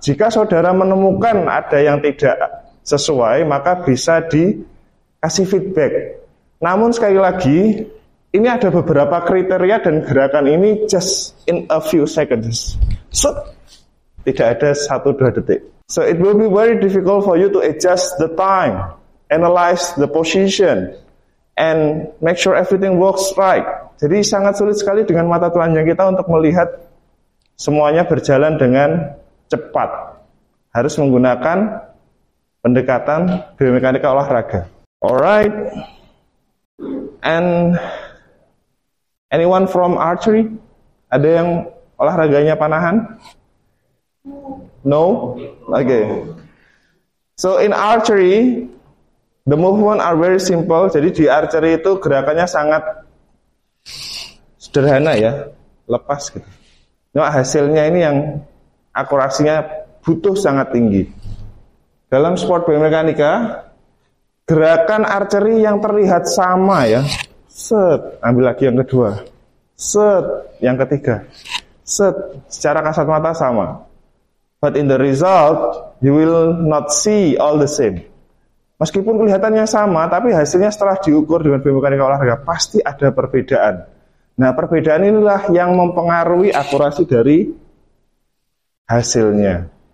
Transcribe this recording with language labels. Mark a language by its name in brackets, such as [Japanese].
[Indonesian] Jika saudara menemukan ada yang tidak sesuai, maka bisa dikasih feedback. Namun sekali lagi, ini ada beberapa kriteria dan gerakan ini [English] just in a few seconds. [Indonesian] So, tidak ada 1-2 detik. [English] So, it will be very difficult for you to adjust the time, analyze the position, and make sure everything works right. [Indonesian] Jadi sangat sulit sekali dengan mata telanjang kita untuk melihat semuanya berjalan dengan cepat. Harus menggunakan pendekatan biomekanika olahraga. [English] Alright. And anyone from archery? [Indonesian] Ada yang olahraganya panahan? [English] No? Okay. So in archery, the movement are very simple. [Indonesian] Jadi di archery itu gerakannya sangat sederhana ya, lepas gitu. Nah, hasilnya ini yang akurasinya butuh sangat tinggi. Dalam sport biomekanika, gerakan archery yang terlihat sama ya. Set, ambil lagi yang kedua. Set, yang ketiga. Set, secara kasat mata sama. [English] But in the result, you will not see all the same. [Indonesian] Meskipun kelihatannya sama, tapi hasilnya setelah diukur dengan biomekanika olahraga pasti ada perbedaan. Nah, perbedaan inilah yang mempengaruhi akurasi dari hasilnya.